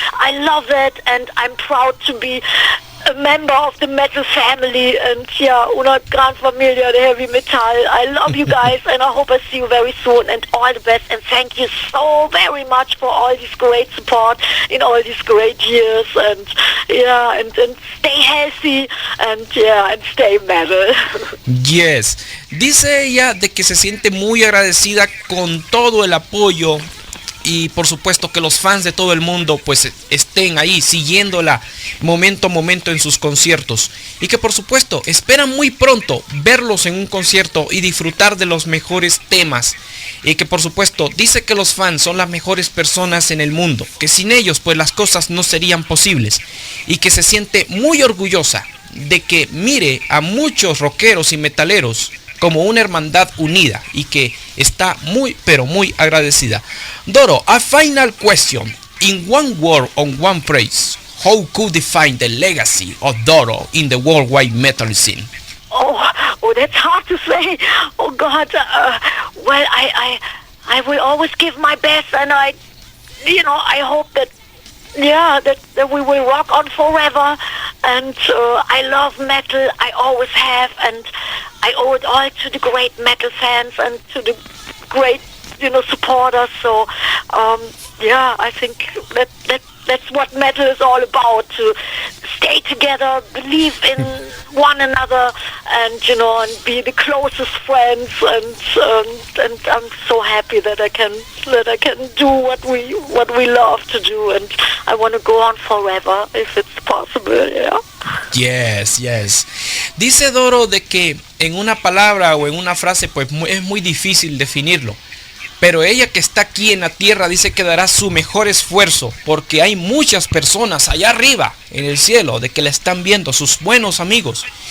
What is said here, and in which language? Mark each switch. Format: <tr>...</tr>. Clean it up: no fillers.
<en>I love that, and I'm proud to be a member of the metal family, and</en> <es>una gran familia de heavy metal.</es> <en>I love you guys, and I hope I see you very soon, and all the best, and thank you so very much for all this great support in all these great years, and and stay healthy, and stay metal.</en> <es>Yes, dice ella de que se siente muy agradecida con todo el apoyo, y por supuesto que los fans de todo el mundo pues estén ahí siguiéndola momento a momento en sus conciertos, y que por supuesto esperan muy pronto verlos en un concierto y disfrutar de los mejores temas, y que por supuesto dice que los fans son las mejores personas en el mundo, que sin ellos pues las cosas no serían posibles, y que se siente muy orgullosa de que mire a muchos rockeros y metaleros como una hermandad unida, y que está muy pero muy agradecida.</es> <en>Doro, a final question. In one word, on one phrase, how could define the legacy of Doro in the worldwide metal scene? Oh, that's hard to say. Oh God, well, I will always give my best, and I hope that that we will rock on forever, and I love metal, I always have, and I owe it all to the great metal fans and to the great, supporters, so, I think that's what metal is all about, to stay together, believe in one another, and and be the closest friends, and I'm so happy that I can do what we love to do, and I want to go on forever if it's possible. Yes.</en> <es>Dice Doro de que en una palabra o en una frase pues es muy difícil definirlo, pero ella que está aquí en la tierra dice que dará su mejor esfuerzo, porque hay muchas personas allá arriba en el cielo de que la están viendo, sus buenos amigos,</es>